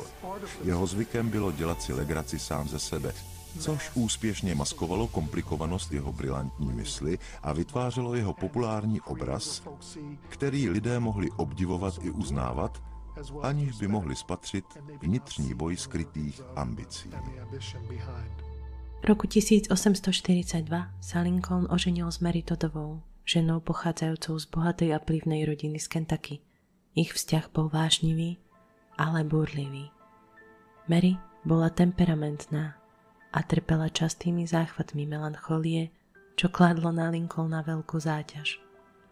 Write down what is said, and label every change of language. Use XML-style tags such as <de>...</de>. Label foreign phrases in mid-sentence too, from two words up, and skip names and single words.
<cs>Jeho zvykem bylo dělat si legraci sám ze sebe, což úspěšně maskovalo komplikovanost jeho brilantní mysli a vytvářelo jeho populární obraz, který lidé mohli obdivovat i uznávat, aniž by mohli spatřit vnitřní boj skrytých ambicí.</cs> <sk>Roku 1842 sa Lincoln oženil s Mary Toddovou, ženou pochádzajúcou z bohatej a vplyvnej rodiny z Kentucky. Ich vzťah bol vášnivý, ale búrlivý. Mary bola temperamentná a trpela častými záchvatmi melancholie, čo kládlo na Lincolna veľkú záťaž.</sk>